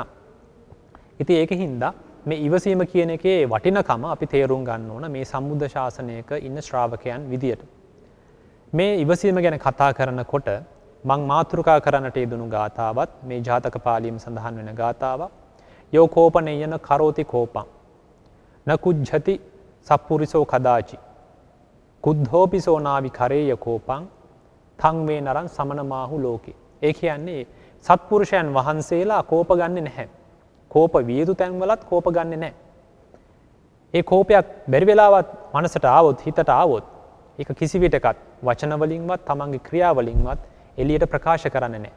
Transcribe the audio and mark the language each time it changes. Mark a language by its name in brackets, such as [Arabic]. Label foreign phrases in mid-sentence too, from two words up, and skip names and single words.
[Sinhala] ඉතින් ඒකින්ද මේ ඉවසීම කියන එකේ වටිනකම අපි තේරුම් ගන්න ඕන මේ සම්බුද්ධ ශාසනයක ඉන්න ශ්‍රාවකයන් විදියට. මේ ඉවසීම ගැන කතා කරනකොට මං මාතෘකා කරන්නට යෙදුණු ගාථාවත් මේ ජාතක පාළියේම සඳහන් වෙන ගාථාවක්. [Pali] යෝ කෝපනේයන කරෝති කෝපං න කුජ්ජති සප්පුරිසෝ කදාචි කුද්ධෝපිසෝ නාවි කරේය කෝපං තං වේ නරං සමනමාහු ලෝකේ. [Sinhala] ඒ කියන්නේ සත්පුරුෂයන් වහන්සේලා කෝප ගන්නෙ නැහැ. කෝප විය යුතු තැන්වලත් කෝප ගන්නෙ නැහැ. ඒ කෝපයක් බැරි වෙලාවත් මනසට ආවොත් හිතට ආවොත් ඒක කිසි විටකත් වචන වලින්වත් තමන්ගේ ක්‍රියා වලින්වත් එළියට ප්‍රකාශ කරන්නේ නැහැ.